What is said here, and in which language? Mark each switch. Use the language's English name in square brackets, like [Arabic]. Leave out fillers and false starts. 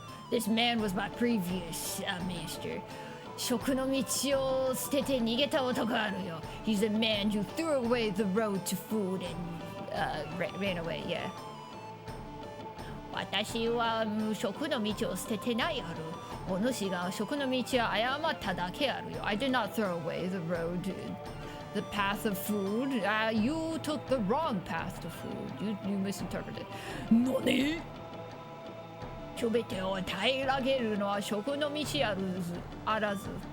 [English] This man was my previous master. [Japanese] 食の道を捨てて逃げた男あるよ。 [English] He's the man who threw away the road to food and ran away, yeah. [Japanese] 私は食の道を捨ててないある。お主が食の道を誤っただけあるよ。 [English] I did not throw away the road, the path of food. You took the wrong path to food. You misinterpreted. 何？ [Japanese] すべてを平らげるのは食の道あらず。